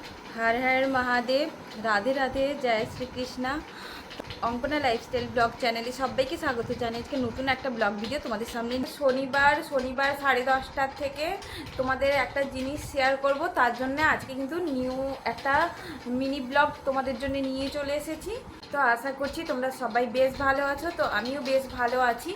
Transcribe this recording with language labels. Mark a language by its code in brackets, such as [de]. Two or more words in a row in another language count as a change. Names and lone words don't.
[hi] हर हर महादेव। राधे राधे, जय श्री कृष्णा। [bn] অঙ্কনা লাইফস্টাইল ব্লগ চ্যানেলে সবাইকে স্বাগত জানাই। আজকে নতুন একটা ব্লগ ভিডিও তোমাদের সামনে। শনিবার 10:30 থেকে তোমাদের একটা জিনিস শেয়ার করব, তার জন্য আজকে কিন্তু নিউ একটা [en] mini vlog [bn] তোমাদের জন্য নিয়ে চলে এসেছি। তো আশা করছি তোমরা সবাই বেশ ভালো আছো, তো আমিও বেশ ভালো আছি।